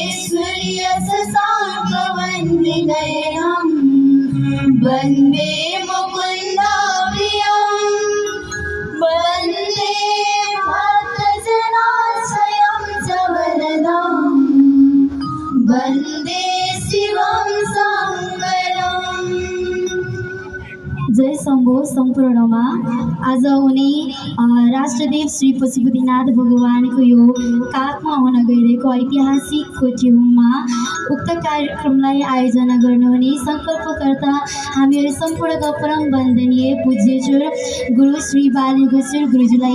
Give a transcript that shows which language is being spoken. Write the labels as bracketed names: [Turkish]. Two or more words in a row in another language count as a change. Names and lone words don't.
[Sanskrit] सूर्यशशाङ्कवन्दिनयनं वन्दे मुकुन्दप्रियं वन्दे भक्तजनाश्रयं च वरदं वन्दे शिवं शङ्करम्। [Nepali] जय शम्भो सम्पूर्णमा आज उनी राष्ट्रदेव श्री पशुपतिनाथ भगवानको यो काखमा हुन गइरहेको ऐतिहासिक कोटि होममा उक्त कार्यक्रमलाई आयोजना गर्नुहुने सङ्कल्पकर्ता हामीहरू सम्पूर्णका परम वन्दनीय पूज्यचोर गुरु श्री बालगोचर गुरुजीलाई